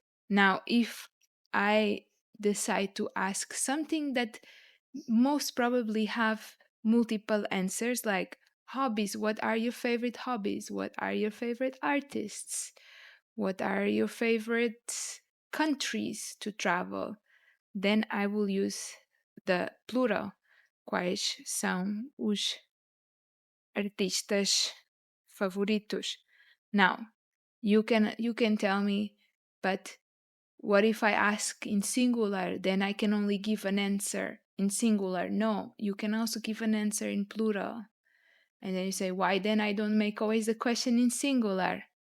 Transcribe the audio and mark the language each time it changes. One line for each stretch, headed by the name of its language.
English: Now, if I decide to ask something that most probably have multiple answers, like hobbies, what are your favorite hobbies? What are your favorite artists? What are your favorite countries to travel? Then I will use the plural.
Portuguese: Quais são os artistas favoritos?
English: Now, you can tell me, but what if I ask in singular? Then I can only give an answer in singular. No, you can also give an answer in plural. And then you say, why then I don't make always the question in singular?